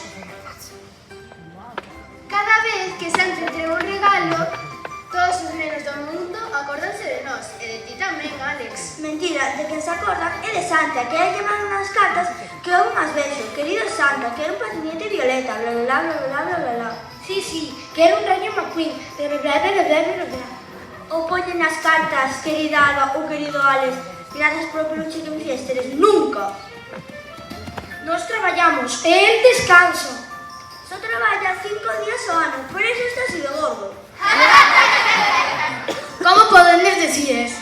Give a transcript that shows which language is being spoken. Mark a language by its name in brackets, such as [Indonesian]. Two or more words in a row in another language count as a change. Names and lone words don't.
[Galician] Cada vez que Santa entrega un regalo, todos os nenos do mundo acordanse de nós, e de ti tamén, Alex. Mentira, de quen se acordan é de Santa, que hai que mandar unhas cartas que eu unhas vexo. Querido Santa, quero un patinete violeta, bla bla bla bla bla bla bla. [Spanish] Sí, quero un rayo [Galician] McQueen, bla bla bla bla bla bla. Ou poñen nas cartas, querida Alba ou querido Alex, gracias por o peluche que me fixesteres, nunca. Nós traballamos, e el descanso. Só traballa 5 días ao ano, por iso está así de gordo. Como podedes [Spanish] decir eso?